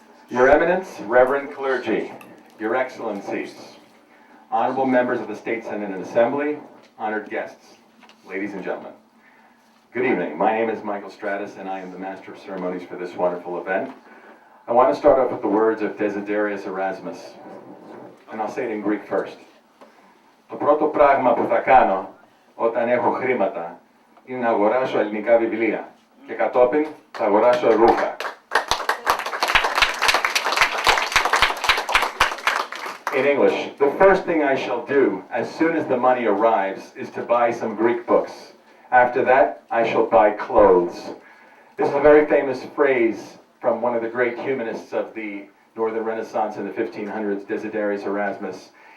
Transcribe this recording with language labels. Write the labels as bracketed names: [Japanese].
[English] Your Eminence, Reverend Clergy, Your Excellencies, honorable members of the State Senate and Assembly, honored guests, ladies and gentlemen. Good evening. My name is Michael Stratus, and I am the Master of Ceremonies for this wonderful event. I I want to start off with the words of Desiderius Erasmus. And I'll say it in Greek first. [Greek] Το πρώτο πράγμα που θα κάνω όταν έχω χρήματα είναι να αγοράσω ελληνικά βιβλία και κατόπιν θα αγοράσω ρούχα. [English] In English, the first thing I shall do as soon as the money arrives is to buy some Greek books. After that, I shall buy clothes. This is a very famous phrase from one of the great humanists of the Northern Renaissance in the 1500s, Desiderius Erasmus.